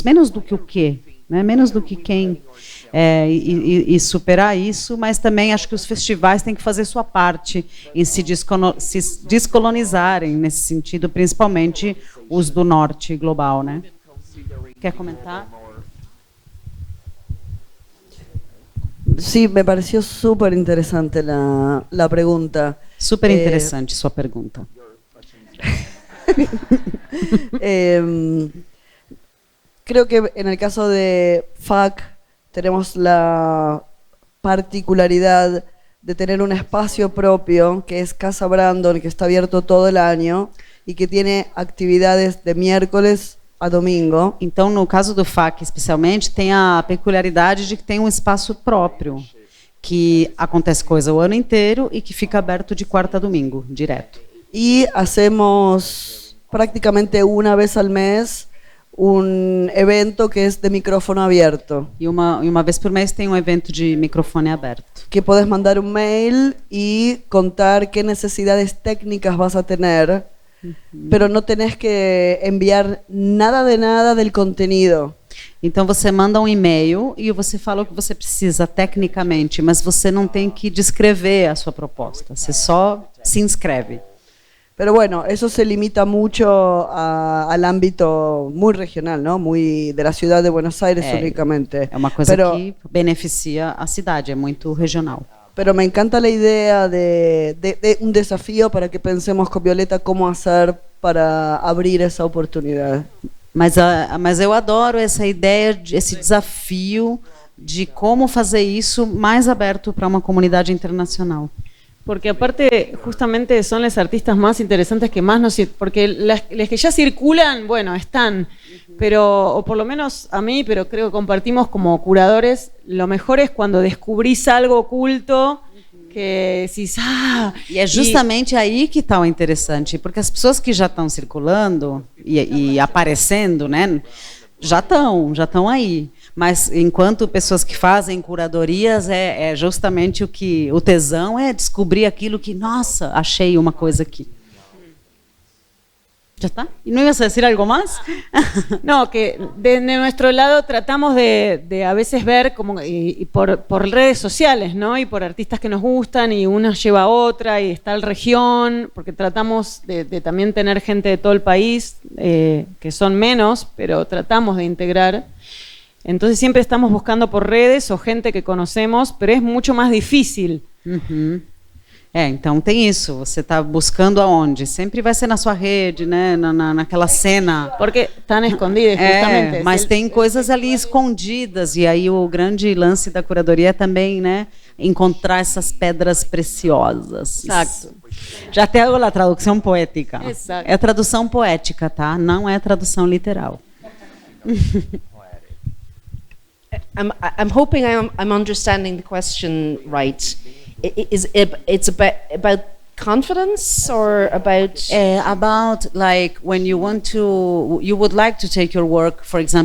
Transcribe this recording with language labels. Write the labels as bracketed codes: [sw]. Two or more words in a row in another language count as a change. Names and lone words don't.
[pt] Menos do que o quê? Né? Menos do que quem? E superar isso, mas também acho que os festivais têm que fazer sua parte em se descolonizarem nesse sentido, principalmente os do norte global, né? Quer comentar? [es] Sí, me pareció súper interesante la pregunta. [pt] Super interessante sua pergunta. [es] Creo que en el caso de FAC tenemos la particularidad de tener un espacio propio que es Casa Brandon, que está abierto todo el año y que tiene actividades de miércoles a domingo. [pt] Então, no caso do FAC, especialmente, tem a peculiaridade de que tem um espaço próprio, que acontece coisa o ano inteiro e que fica aberto de quarta a domingo, direto. [es] Y hacemos prácticamente una vez al mes un evento que es de micrófono abierto. [pt] E uma vez por mês tem um evento de microfone aberto. [es] Que podés mandar un mail y contar qué necesidades técnicas vas a tener, pero no tenés que enviar nada de nada del contenido. [pt] Então você manda um e-mail e você fala o que você precisa tecnicamente, mas você não tem que descrever a sua proposta, você só se inscreve. [es] Pero bueno, eso se limita mucho al ámbito muy regional, ¿no? Muy de la ciudad de Buenos Aires únicamente. [pt] É uma coisa que beneficia a cidade, é muito regional. [es] Pero me encanta la idea de un desafío para que pensemos con Violeta cómo hacer para abrir esa oportunidad. [pt] Mas eu adoro essa ideia, esse desafio de como fazer isso mais aberto para uma comunidade internacional. [es] Porque aparte, justamente son las artistas más interesantes que más nos... Porque las que ya circulan, bueno, están, pero, o por lo menos a mí, pero creo que compartimos como curadores, lo mejor es cuando descubrís algo oculto que decís, [pt] E é justamente aí que está o interessante, porque as pessoas que já estão circulando e aparecendo, né, já estão aí. Mas enquanto pessoas que fazem curadorias, é justamente o tesão é descobrir aquilo que, nossa, achei uma coisa aqui. [es] ¿Ya está? ¿Y no ibas a decir algo más? No, que de nuestro lado tratamos de a veces ver como y por redes sociales, ¿no? Y por artistas que nos gustan y una lleva a otra y está la región, porque tratamos de también tener gente de todo el país, que son menos, pero tratamos de integrar. Entonces siempre estamos buscando por redes o gente que conocemos, pero es mucho más difícil. [pt] Então tem isso, você está buscando aonde? Sempre vai ser na sua rede, né? naquela cena. Porque estão escondidas, justamente. Mas tem coisas ali escondidas, e aí o grande lance da curadoria é também, né, encontrar essas pedras preciosas. Exato. Já até a tradução poética. Exato. É tradução poética, tá? Não é tradução literal. [en] I'm hoping I'm understanding the question right. It's about confidence or about about like when you would like to take your work, for example,